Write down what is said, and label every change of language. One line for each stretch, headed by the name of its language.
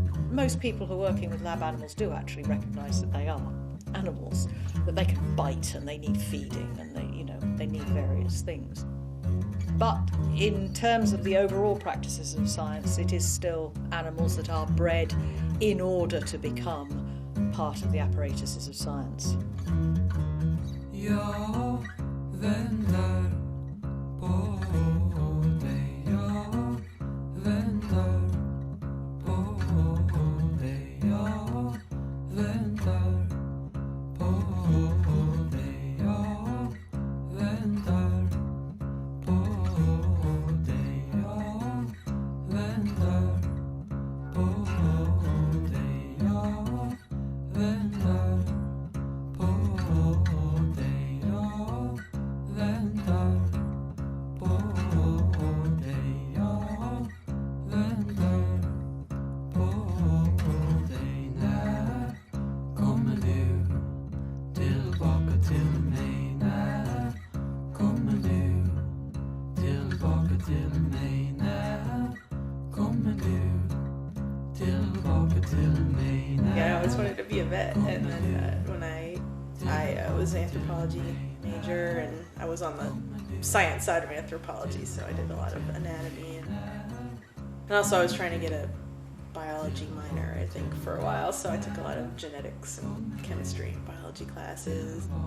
English: Most people who are working with lab animals do actually recognise that they are animals, that they can bite and they need feeding and they need various things. But in terms of the overall practices of science, it is still animals that are bred in order to become part of the apparatuses of science.
Swedish: Jag väntar på dig, jag väntar på dig, jag väntar på dig, jag väntar på dig, jag väntar på dig, jag väntar på dig, jag väntar på dig, jag väntar på dig. När kommer du tillbaka till mig? När kommer du tillbaka till mig? När kommer du tillbaka till mig?
English: Yeah, I always wanted to be a vet, and then when I was an anthropology major, and I was on the science side of anthropology, so I did a lot of anatomy, and also I was trying to get a biology minor, I think, for a while, so I took a lot of genetics and chemistry and biology classes.